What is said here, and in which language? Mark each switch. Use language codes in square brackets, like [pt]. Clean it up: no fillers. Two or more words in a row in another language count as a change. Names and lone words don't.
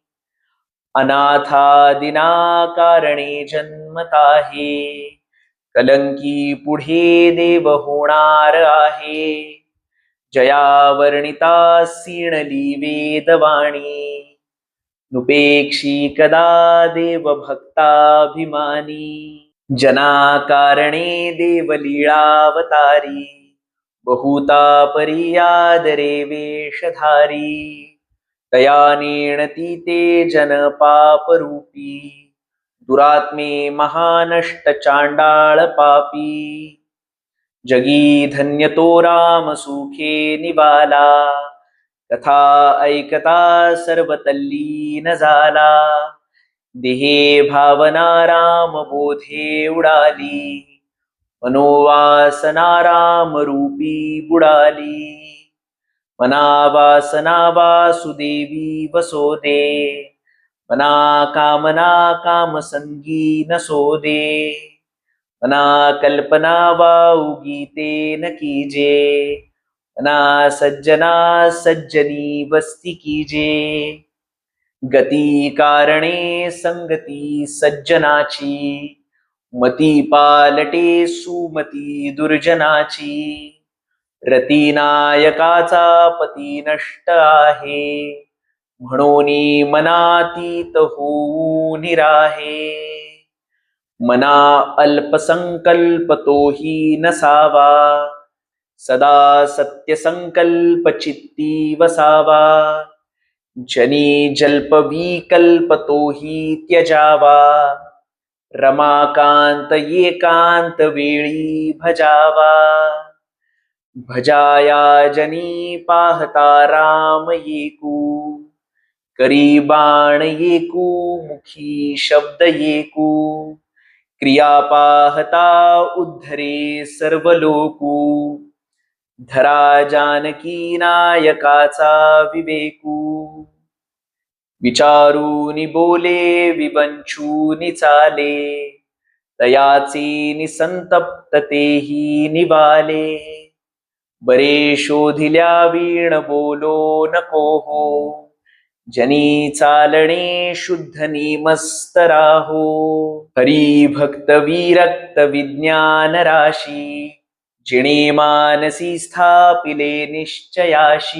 [mr] अनाथादिना कारणे जन्मताहे कलंकी पुढे देव होणार आहे जया वर्णिता सीणली वेदवाणी नुपेक्षी कदा देव भक्ताभिमानी जना कारणे देव लीळावतारी बहुता परियादरे वेशधारी तया नेणती ते जन पापरूपी दुरात्मे महानष्ट चांडाळ पापी जगी धन्य तो राम सुखे निवाला तथा ऐकता सर्व तल्लीन झाला. देहे भावना राम बोधे उडाली. मनोवासना राम रूपी बुडाली. मना वासना वासुदेवी वसो दे. मना कामना कामसंगी नसो दे. मना कल्पना वाउगीते न कीजे. मना सज्जना सज्जनी वस्ती कीजे. गती कारणे संगती सज्जनाची. मती पालटे सुमती दुर्जनाची. रती नायकाचा पती नष्ट आहे. म्हणून मनातीत होऊ निराहे. मना अल्पसंकल्प तोही नसावा. सदा सत्यसंकल्प चित्ती वसावा. जनी जल्प विकल्प तोही त्यजावा. रमाकांत एकांत वेळी भजावा. भजाया जनी पाहता राम येकू. करी बाण येकू मुखी शब्द येकू. क्रिया पाहता उद्धरे सर्व लोकू. धरा जानकी नायकाचा विवेकू. विचारूनी बोले विवंचूनी चाले. तयाचे निसंतप्त तेही निवाले. बरे शोधिल्या वीण बोलो नको हो. जनी चालणे शुद्ध निमस्त राहो. हरी भक्त विरक्त विज्ञान राशी. जिणे मानसी स्थापिले निश्चयाशी.